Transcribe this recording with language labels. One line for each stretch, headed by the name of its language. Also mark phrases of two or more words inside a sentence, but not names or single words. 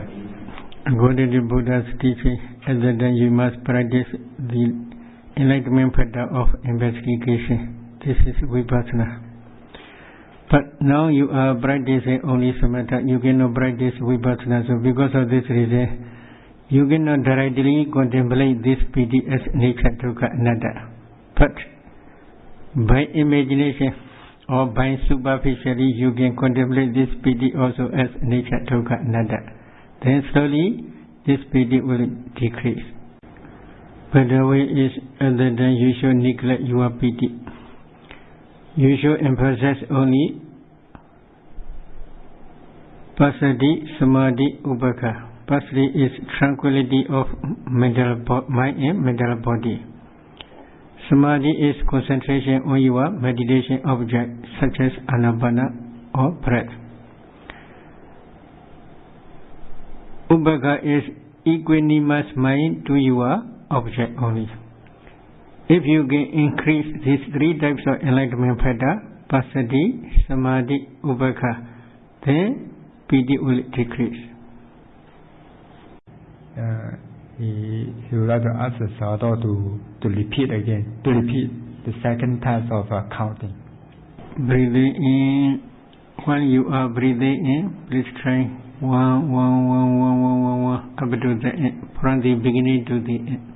English: According to Buddha's teaching, at that time you must practice the enlightenment pattern of investigation. This is vipassana. But now you are practicing only samatha, you cannot practice vipassana. So because of this reason, you cannot directly contemplate this piti as nature,
Pali: dukkha, anatta.
English: But By imagination or by superficially, you can contemplate this piti also as nature
Pali: dukkha anatta.
English: Then slowly, this piti will decrease. But the way is, other than you should neglect your piti. You should emphasize only
Pali: passaddhi, samadhi, upekkha.
English: Passaddhi is tranquility of mental mind and mental body. Samadhi is concentration on your meditation object, such as Anapana or breath. Upekkha is equanimous mind to your object only. If you can increase these three types of enlightenment factor,
Pali: passaddhi, samadhi, upekkha,
English: then piti will decrease. He would like to ask the Sayadaw to repeat again, to repeat the second task of counting. Breathing in. While you are breathing in, please try 1, 1, 1, 1, 1, 1, 1, up to the end, from the beginning to the end.